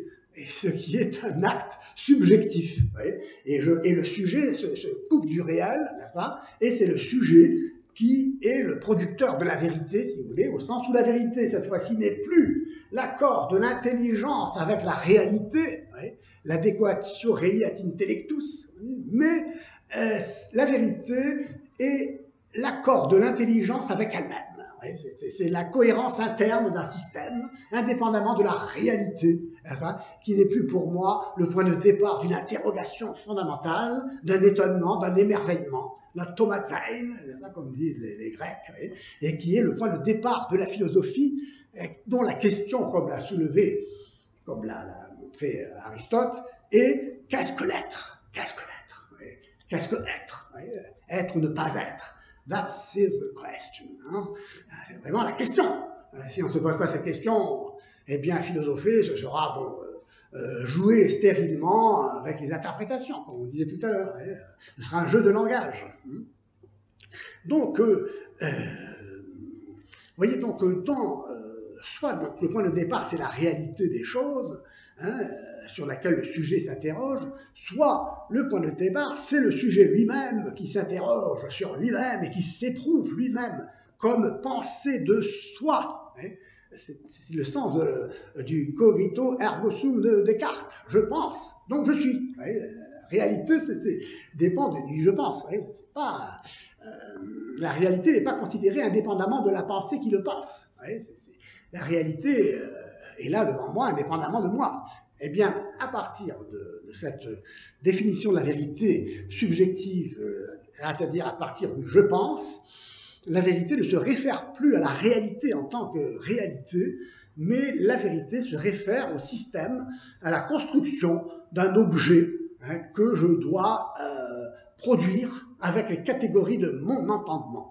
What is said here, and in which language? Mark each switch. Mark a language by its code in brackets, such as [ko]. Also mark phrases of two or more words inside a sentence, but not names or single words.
[fr] Et ce qui est un acte subjectif. Et le sujet se coupe du réel, n'est-ce pas? Et c'est le sujet qui est le producteur de la vérité, si vous voulez, au sens où la vérité, cette fois-ci, n'est plus l'accord de l'intelligence avec la réalité, [la] l'adéquatio rei et intellectus, [fr] mais la vérité est l'accord de l'intelligence avec elle-même. C'est la cohérence interne d'un système, indépendamment de la réalité, qui n'est plus pour moi le point de départ d'une interrogation fondamentale, d'un étonnement, d'un émerveillement, d'un tomatsein, comme disent les Grecs, et qui est le point de départ de la philosophie, dont la question, comme l'a soulevé, comme l'a montré Aristote, est qu'est-ce que l'être? Qu'est-ce que l'être? Qu'est-ce que être? Être ou ne pas être? [en] That is the question. [fr] C'est vraiment la question. Si on ne se pose pas cette question, eh bien, philosopher, ce sera jouer stérilement avec les interprétations, comme on disait tout à l'heure. Ce sera un jeu de langage. Donc, vous voyez, donc, soit donc, le point de départ, c'est la réalité des choses, sur laquelle le sujet s'interroge, soit le point de départ, c'est le sujet lui-même qui s'interroge sur lui-même et qui s'éprouve lui-même comme pensée de soi. C'est le sens du [la] cogito ergo sum [fr] de Descartes. Je pense, donc je suis. La réalité dépend du je pense. C'est pas, la réalité n'est pas considérée indépendamment de la pensée qui le pense. La réalité est là devant moi, indépendamment de moi. Eh bien, à partir de cette définition de la vérité subjective, c'est-à-dire à partir du je pense, la vérité ne se réfère plus à la réalité en tant que réalité, mais la vérité se réfère au système, à la construction d'un objet que je dois produire avec les catégories de mon entendement.